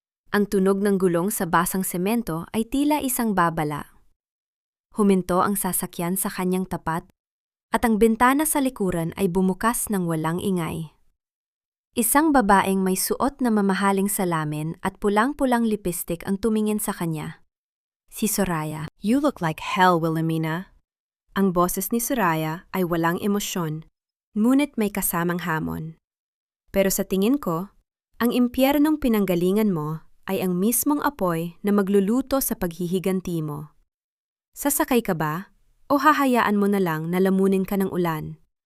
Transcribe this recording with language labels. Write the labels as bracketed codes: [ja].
[tl] Ang tunog ng gulong sa basang semento ay tila isang babala. Huminto ang sasakyan sa kanyang tapat at ang bintana sa likuran ay bumukas ng walang ingay. Isang babaeng may suot na mamahaling salamin at pulang-pulang lipstick ang tumingin sa kanya. Si Soraya. [en] "You look like hell, Wilhelmina." [tl] Ang boses ni Soraya ay walang emosyon, ngunit may kasamang hamon. Pero sa tingin ko, ang impyernong pinanggalingan mo ay ang mismong apoy na magluluto sa paghihiganti mo. Sasakay ka ba o hahayaan mo na lang na lamunin ka ng ulan?